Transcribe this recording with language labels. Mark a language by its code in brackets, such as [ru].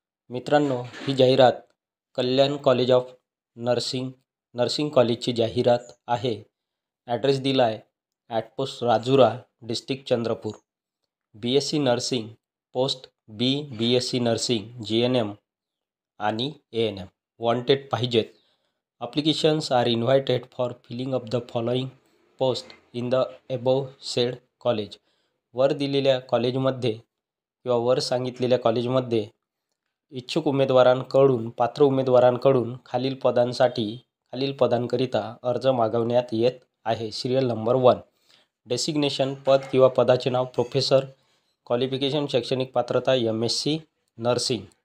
[mr] मित्रांनो, ही जाहिरात कल्याण college of nursing कॉलेजची जाहिरात आहे। ॲड्रेस दिला आहे at post Rajura, district Chandrapur. BSc nursing post BSc nursing GNM आणि ANM वॉन्टेड पाहिजेत। [en] Applications are invited for filling up the following post in the above said college। [mr] वर दिलेल्या कॉलेजमध्ये किंवा वर सांगितलेल्या कॉलेजमध्ये इच्छुक उमेदवारांकडून पात्र उमेदवारांकडून खालील पदांकरिता अर्ज मागवण्यात येत आहे। सिरियल नंबर 1 डेसिग्नेशन पद किंवा पदाचे नाव प्रोफेसर, क्वालिफिकेशन शैक्षणिक पात्रता MSc नर्सिंग।